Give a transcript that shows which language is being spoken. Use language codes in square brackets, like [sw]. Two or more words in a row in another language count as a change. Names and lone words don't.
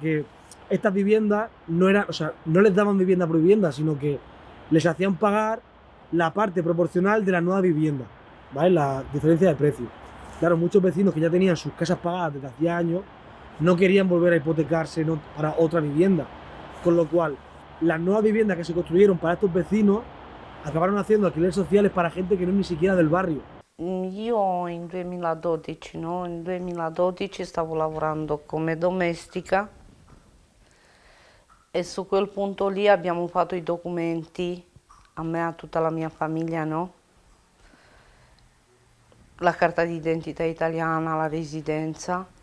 [es] Que estas viviendas no les daban vivienda por vivienda, sino que les hacían pagar la parte proporcional de la nueva vivienda, ¿vale? La diferencia de precio. Claro, muchos vecinos que ya tenían sus casas pagadas desde hacía años no querían volver a hipotecarse para otra vivienda, con lo cual las nuevas viviendas que se construyeron para estos vecinos acabaron haciendo alquileres sociales para gente que no es ni siquiera del barrio. [it] Io in 2012, no? In 2012 stavo lavorando come domestica e su quel punto lì abbiamo fatto i documenti, a me e a tutta la mia famiglia, no? La carta d'identità italiana, la residenza.